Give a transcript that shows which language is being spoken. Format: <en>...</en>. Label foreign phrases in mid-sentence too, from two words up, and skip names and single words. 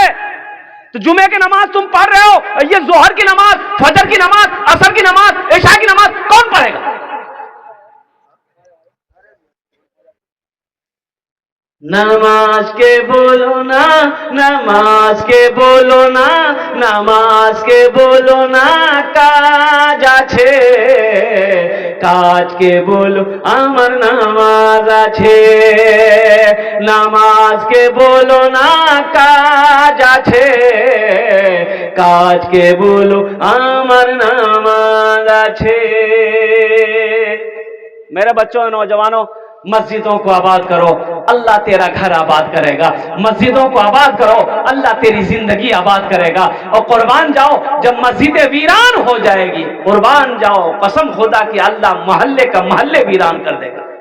<ur>تو جمعے کی نماز تم پڑھ رہے ہو، یہ ظہر کی نماز، فجر کی نماز، عصر کی نماز، عشاء کی نماز کون پڑھے گا؟</ur> <bn>নামাজকে বলো না, নামাজকে বলো না, নামাজকে বলো না, কাজ আছে কাজ কে বলো আমার নামাজ আছে, নামাজকে বলো না কাজ আছে, কাজকে বলো আমার নামাজ আছে।</bn> <ur>میرے بچوں اور نوجوانوں، مسجدوں کو آباد کرو، اللہ تیرا گھر آباد کرے گا۔ مسجدوں کو آباد کرو، اللہ تیری زندگی آباد کرے گا۔ اور قربان جاؤ، جب مسجدیں ویران ہو جائے گی، قربان جاؤ، قسم خدا کی اللہ محلے کا محلے ویران کر دے گا۔</ur>